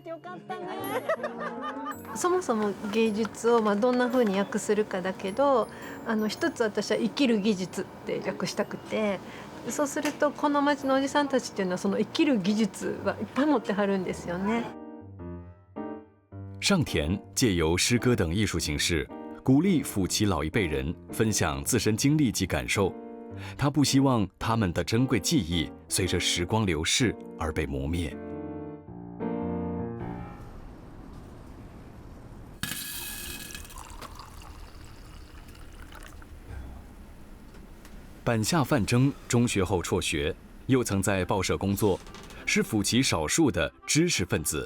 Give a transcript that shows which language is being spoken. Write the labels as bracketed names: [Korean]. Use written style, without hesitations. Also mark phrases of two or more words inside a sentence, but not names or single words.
[Japanese] そもそも芸術をどんな風に訳するかだけど、一つ私は生きる技術って訳したくて、そうするとこの町のおじさんたちっていうのはその生きる技術はいっぱい持ってはるんですよね。 [Chinese] 上田借由诗歌等艺术形式，鼓励府旗老一辈人分享自身经历及感受。他不希望他们的珍贵记忆随着时光流逝而被磨灭。板下范征中学后辍学，又曾在报社工作，是府旗少数的知识分子。